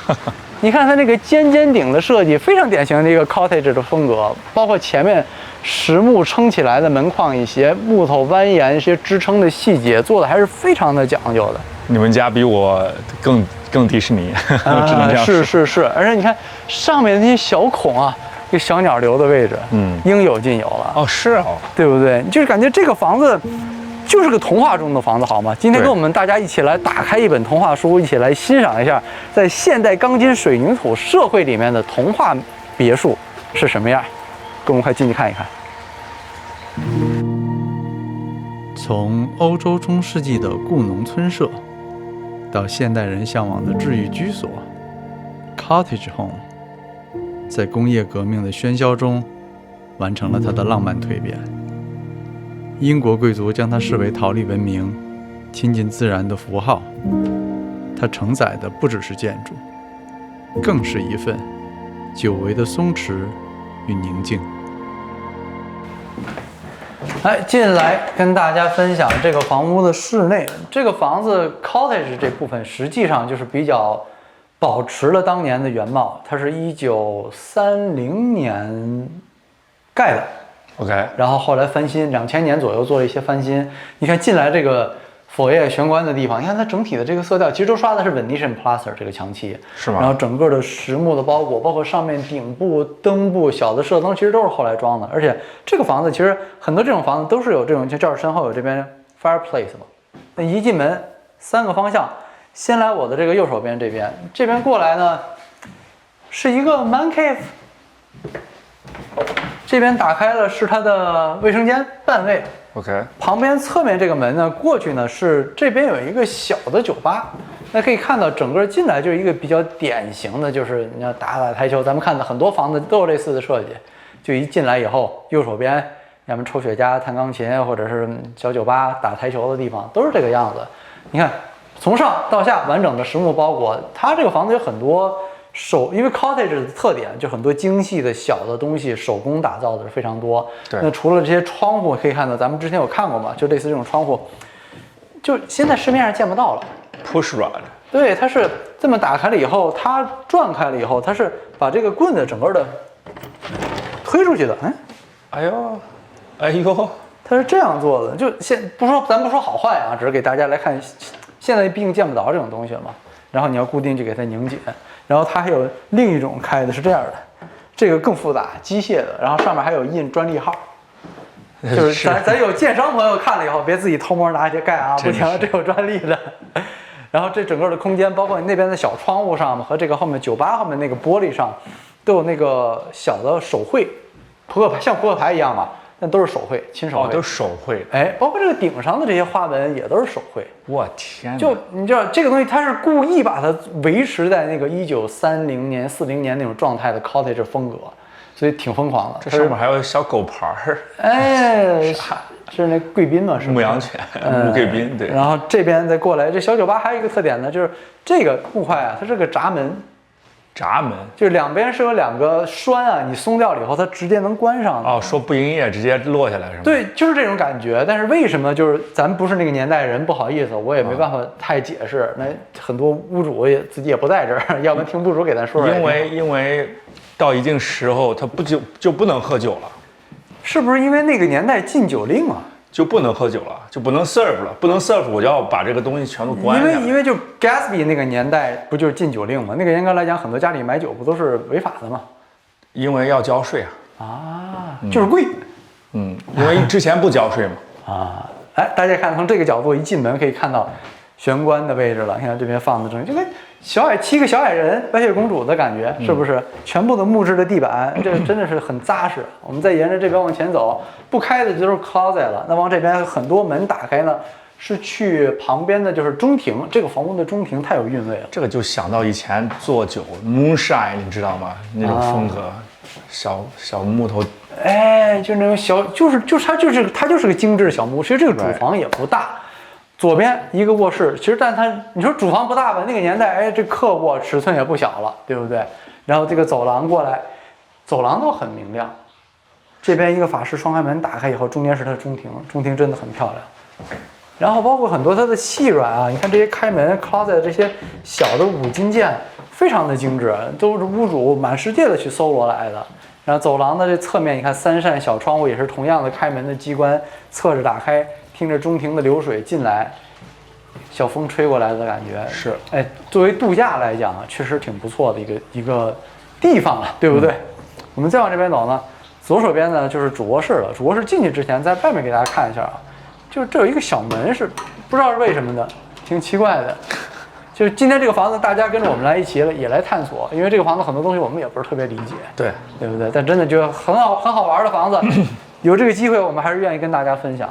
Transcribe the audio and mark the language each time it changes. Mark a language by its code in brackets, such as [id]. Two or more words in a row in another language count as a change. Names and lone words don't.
[zh] 你看它那個尖頂的設計，非常典型的一個 cottage 的風格，包括前面實木撐起來的門框，一些木頭蜿蜒一些支撐的細節，做的還是非常的講究的。你們家比我更迪士尼，我只能這樣說。是，而且你看上面的那些小孔啊。一個小鳥流的位置，應有盡有了。哦，是哦，對不對？就是感覺這個房子就是個童話中的房子，好嗎？今天跟我們大家一起來打開一本童話書，一起來欣賞一下在現代鋼筋水泥土社會裡面的童話別墅是什麼樣。跟我們快進去看一看。從歐洲中世紀的故農村舍，到現代人向往的治癒居所 ，cottage home。在工業革命的喧囂中，完成了它的浪漫蛻變。英國貴族將它視為桃李文明、親近自然的符號。它承載的不只是建築，更是一份久違的鬆弛與寧靜。來，進來跟大家分享這個房屋的室內。這個房子 cottage 這部分實際上就是比較保持了當年的原貌，它是1930年蓋的， OK，然后后来翻新，2000年左右做了一些翻新。你看进来这个佛爷玄关的地方，你看它整体的这个色调，其实都刷的是 [en] Venetian Plaster [zh] 这个墙漆，是吗？然后整个的实木的包裹，包括上面顶部、灯部、小的射灯，其實都是後來裝的。而且這個房子其實很多這種房子都是有這種，就這兒身後有這邊 fireplace 嘛。那一進門3個方向，先來我的這個右手邊這邊過來呢是一個 [en] man cave。 [zh] 這邊打開了是它的衛生間半衛，OK。旁邊側面這個門呢，過去呢是這邊有一個小的酒吧，那可以看到整個進來就是一個比較典型的，就是你要打台球，咱們看的很多房子都有類似的設計，就一進來以後，右手邊要麼抽雪茄、彈鋼琴，或者是小酒吧打台球的地方，都是這個樣子。你看，從上到下完整的實木包裹，它這個房子有很多。因為 cottage 的特點就很多精細的小的東西，手工打造的是非常多。對。那除了這些窗戶，可以看到咱們之前有看過嘛，就類似這種窗戶，就現在市面上見不到了。 [en] Push rod。 [zh] 對，它是這麼打開了以後，它轉開了以後，它是把這個棍子整個的推出去的。哎呦，哎呦，它是這樣做的。就咱不說好壞啊，只是給大家來看，現在畢竟見不到這種東西了嘛。然後你要固定就給它擰緊。然後它還有另一種開的是這樣的，這個更複雜，機械的，然後上面還有印專利號，就是咱有建商朋友看了以後，別自己偷摸拿去蓋啊，不行，這有專利的。然後這整個的空間，包括你那邊的小窗戶上和這個後面酒吧後面那個玻璃上，都有那個小的手繪，像撲克牌一樣嘛。但都是手繪，親手繪，都是手繪。哎，包括這個頂上的這些花紋也都是手繪。我天！就你知道這個東西，它是故意把它維持在那個1930年、40年那種狀態的 cottage 風格，所以挺瘋狂的。這上面還有小狗牌兒。哎，是那貴賓嘛？是牧羊犬，牧貴賓。對。然後這邊再過來，這小酒吧還有一個特點呢，就是這個木塊啊，它是個閘門。閘門就是兩邊是有兩個栓啊，你鬆掉了以後，它直接能關上。哦，說不營業，直接落下來是嗎？對，就是這種感覺。但是為什麼就是咱不是那個年代人，不好意思，我也沒辦法太解釋。那很多屋主也自己也不在這兒，要不然聽屋主給咱說說。因為到一定時候，他就不能喝酒了。是不是因為那個年代禁酒令啊？就不能喝酒了，就不能 serve 了，不能 serve，我就要把這個東西全都關上。因為就 Gatsby 那個年代不就是禁酒令嗎？那個嚴格來講，很多家裡買酒不都是違法的嗎？因為要交稅啊。啊，就是貴。因為之前不交稅嘛。啊，哎，大家看從這個角度一進門可以看到玄關的位置了，你看這邊放的就跟7個小矮人白雪公主的感覺，是不是？全部的木質的地板，這個真的是很扎實。我們再沿着這邊往前走，不開的就是 closet 了。那往這邊很多門打開呢，是去旁邊的就是中庭。這個房屋的中庭太有韻味了。這個就想到以前做酒 moonshine，你知道嗎？那種風格，小木頭。哎，就那種小，它就是個精緻小木屋。其實這個主房也不大。左邊一個臥室，其實但它你說主房不大吧？那個年代，哎，這客臥尺寸也不小了，對不對？然後這個走廊過來，走廊都很明亮。這邊一個法式雙開門打開以後，中間是它的中庭，中庭真的很漂亮。然後包括很多它的細軟啊，你看這些開門 closet 這些小的五金件，非常的精緻，都是屋主滿世界的去搜羅來的。然後走廊的這側面，你看3扇小窗戶也是同樣的開門的機關，側着打開。聽着中庭的流水進來，小風吹過來的感覺是，哎，作為度假來講啊，確實挺不錯的一個地方了，對不對？我們再往這邊走呢，左手邊呢就是主臥室了。主臥室進去之前，在外面給大家看一下啊，就是這有一個小門是不知道是為什麼的，挺奇怪的。就是今天這個房子，大家跟着我們來一起也來探索，因為這個房子很多東西我們也不是特別理解，對不對？但真的就很好玩的房子。有這個機會，我們還是願意跟大家分享的。